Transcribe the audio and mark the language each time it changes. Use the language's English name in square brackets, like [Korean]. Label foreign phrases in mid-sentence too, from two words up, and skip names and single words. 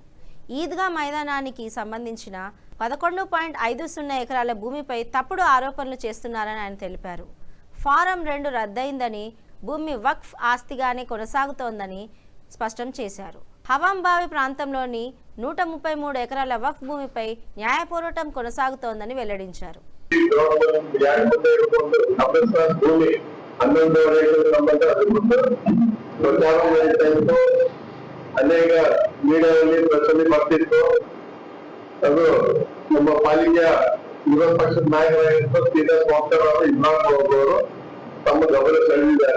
[Telugu] ఈద్గా మైదానానికి సంబంధించిన 11.50 ఎకరాల భూమిపై తప్పుడు ఆరోపణలు చేస్తున్నారని ఆయన తెలిపారు. ఫారం 2 రద్దయిందని, భూమి వక్ఫ్ ఆస్తిగానే కొనసాగుతోందని స్పష్టం చేశారు. హవాంబావి ప్రాంతంలోని 133 ఎకరాల వక్ఫ్ భూమిపై న్యాయ పోరాటం కొనసాగుతోందని వెల్లడించారు. [Kannada] ಅನೇಕ ಮೀಡಿಯಾದಲ್ಲಿ ಪ್ರಚನೆ ಬರ್ತಿತ್ತು. ಅದು ನಮ್ಮ ಪಾಲಿಕೆಯ ವಿರೋಧ ಪಕ್ಷದ ನಾಯಕರಾಗಿರುವ ಶ್ರೀನಿವಾಸ ವಾಗ್ದಾರ್ ಅವರು ಇಮ್ರಾನ್ ಅವರು ತಮ್ಮ ಗಮನ ಸೆಳೆದಿದ್ದಾರೆ.